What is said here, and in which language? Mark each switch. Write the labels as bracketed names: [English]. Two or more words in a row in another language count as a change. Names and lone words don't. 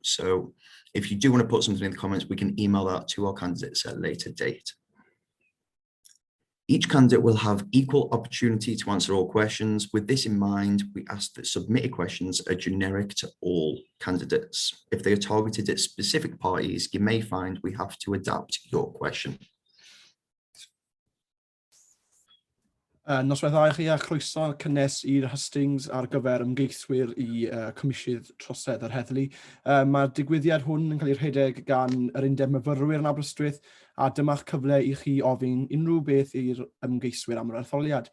[English] So if you do want to put something in the comments, we can email that to our candidates at a later date. Each candidate will have equal opportunity to answer all questions. With this in mind, we ask that submitted questions are generic to all candidates. If they are targeted at specific parties, you may find we have to adapt your question. [Welsh] Nosweddau chi a chroeso cynnes i'r Hustings ar gyfer ymgeiswyr i Comisiynydd Throseddu ar Heddlu. Mae'r digwyddiad hwn yn cael ei rhedeg gan yr undeb myfyrwyr yn Aberystwyth a dyma'ch cyfle i chi ofyn unrhyw beth i'r ymgeiswyr am yr etholiad.